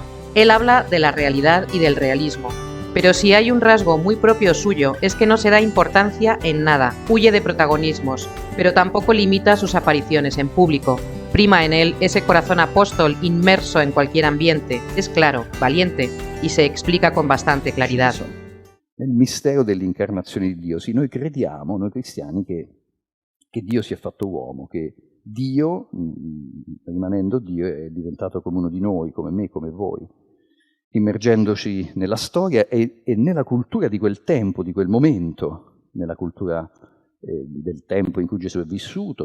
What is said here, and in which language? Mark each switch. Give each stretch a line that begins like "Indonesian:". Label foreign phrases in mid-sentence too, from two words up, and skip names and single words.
Spanish: Él habla de la realidad y del realismo. Pero si hay un rasgo muy propio suyo es que no se da importancia en nada, huye de protagonismos, pero tampoco limita sus apariciones en público. Prima en él ese corazón apóstol inmerso en cualquier ambiente, es claro, valiente, y se explica con bastante claridad.
Italian: Nel mistero dell'incarnazione di Dio, sì, noi crediamo, noi cristiani, che Dio si è fatto uomo, che Dio, rimanendo Dio, è diventato come uno di noi, come me, come voi, immergendoci nella storia e nella cultura di quel tempo, di quel momento, nella cultura del tempo in cui Gesù è vissuto.